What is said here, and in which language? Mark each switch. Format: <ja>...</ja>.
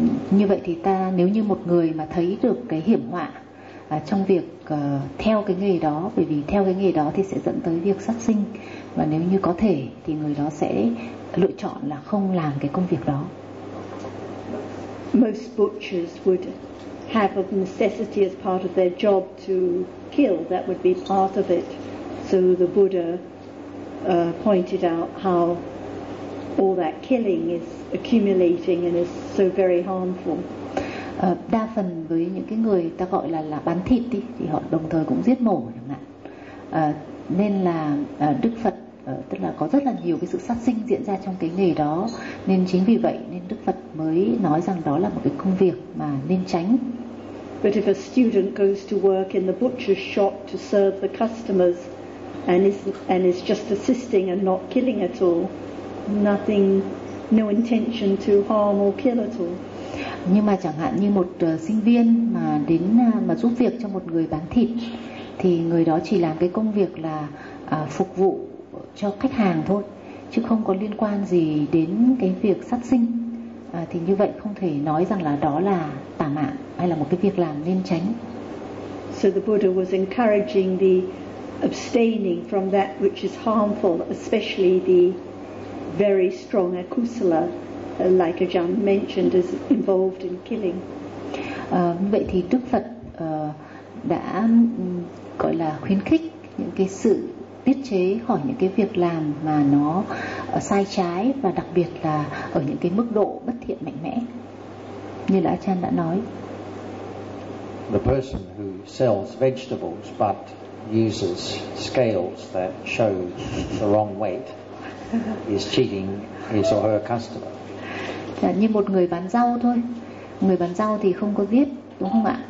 <vi>Như vậy thì ta, nếu như một người mà thấy được cái hiểm họa trong việc theo cái nghề đó, bởi vì theo cái nghề đó thì sẽ dẫn tới việc sát sinh, và nếu như có thể thì người đó sẽ lựa chọn là không làm cái công việc đó.</vi> <en>Most butchers would have of necessity as part of their job to kill, that would be part of it. So the Buddha pointed out how all that killing is accumulating and is so very harmful.</en> <vi>Đa phần với những cái người ta gọi là bán thịt đi, thì họ đồng thời cũng giết mổ chẳng hạn. Nên là Đức Phật tức là có rất là nhiều cái sự sát sinh diễn ra trong cái nghề đó, nên chính vì vậy nên Đức Phật mới nói rằng đó là một cái công việc mà nên tránh.</vi> <en>But if a student goes to work in the butcher's shop to serve the customers and is just assisting and not killing at all, nothing, no intention to harm or kill at all.</en> <vi>Nhưng mà chẳng hạn như một sinh viên mà đến mà giúp việc cho một người bán thịt, thì người đó chỉ làm cái công việc là phục vụ cho khách hàng thôi, chứ không có liên quan gì đến cái việc sát sinh. Thì như vậy không thể nói rằng là đó là tà mạng hay là một cái việc làm nên tránh.</vi> <en>So the Buddha was encouraging the abstaining from that which is harmful, especially the very strong akusala, like Ajahn mentioned, is involved in killing.</en> <vi>Vậy thì Đức Phật đã gọi là khuyến khích những cái sự tiết chế khỏi những cái việc làm mà nó sai trái, và đặc biệt là ở những cái mức độ bất thiện mạnh mẽ. Như là Ajahn đã nói.</vi> <en>The person who sells vegetables but uses scales that show the wrong weight is cheating his or her customer.</en> <vi>Là như một người bán rau thôi. Người bán rau thì không có giết, đúng không ạ?</vi>